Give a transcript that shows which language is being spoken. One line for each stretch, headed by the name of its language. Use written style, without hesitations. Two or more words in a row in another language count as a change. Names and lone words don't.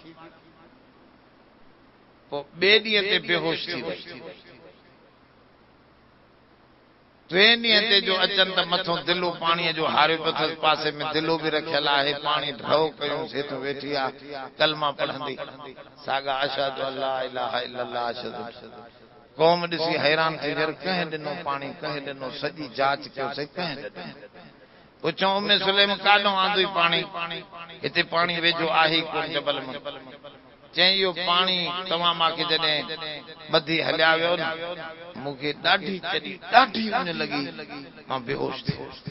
Sindhi: पोइ ॿिए ॾींहं ते बेहोश थी वई। टे ॾींहं ते जो अचनि त मथो दिलो पाणीअ जो हारियो पियो अथसि, पासे में दिलो बि रखियल आहे, पाणी ढो कयूं, हेठि वेठी आहे कलमा पढ़ंदी,
Arabic: सागा أشهد ألا إله إلا الله أشهد.
Sindhi: क़ौम ॾिसी हैरान थी वियो, कंहिं ॾिनो पाणी, कंहिं ॾिनो, सॼी जांच कयोसीं, कंहिं ॾिनो। पुछो उम्मे सुलैम काॾों आंदुई पाणी, हिते पाणी वेझो आहे कोन जबल में। चई इहो पाणी तव्हां मांखे जॾहिं ॿधी हलिया वियो न, मूंखे ॾाढी चढ़ी, ॾाढी उञ लॻी, मां बेहोश थी वियुसि।